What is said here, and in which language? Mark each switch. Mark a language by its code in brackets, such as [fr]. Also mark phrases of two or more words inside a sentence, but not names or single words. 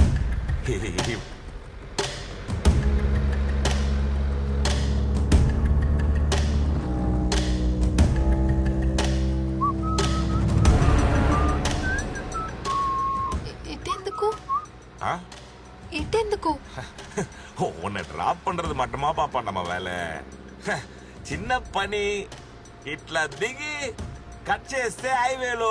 [te] ఇటెందుకు? ஆ? ఇటెందుకు? [ta] உன்னை ட்ராப் பண்றது மட்டுமா பாப்பா நம்ம வேலை. [te] చిన్న పని, ఇట్లా దిగి కట్ చేస్తే హైవేలో.